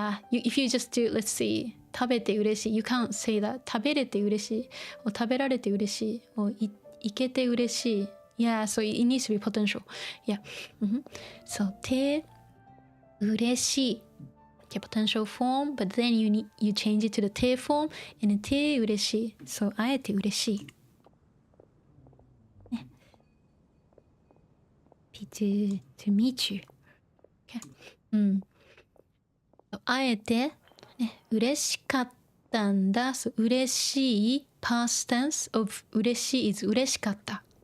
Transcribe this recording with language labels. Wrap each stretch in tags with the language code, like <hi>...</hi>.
<en>if you just do, let's see, 食べて嬉しい you can't say that. 食べれて嬉しい or</en> <ja>食べられて嬉しい</ja> <en>or いけて嬉しい yeah, so it needs to be potential. Yeah. So て嬉しい okay, potential form, but then you change it to the て form and then て嬉しい so あえて嬉しいto meet you. Okay.</en> <ja>あえて、嬉しかったんだ。</ja> <en>So, 嬉しい past tense of 嬉しい is 嬉しかった。</en>